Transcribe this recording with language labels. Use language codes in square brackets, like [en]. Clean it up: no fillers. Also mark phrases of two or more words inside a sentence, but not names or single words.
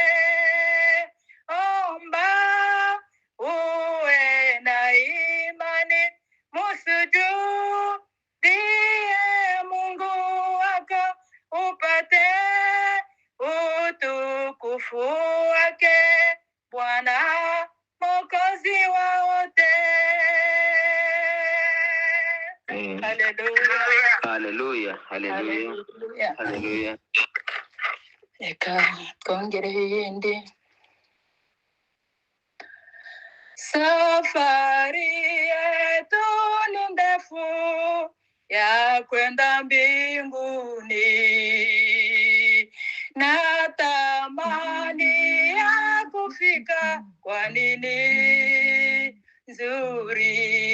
[sw] Omba uwe na imani, musujudie Mungu wako upate utukufu wake Bwana Mwokozi wa wote. Haleluya. Haleluya. Haleluya. Haleluya. [rn] Eka kongere yindi. [sw] Safari yetu ni ndefu ya kwenda mbinguni, natamani ya kufika, kwa nini nzuri.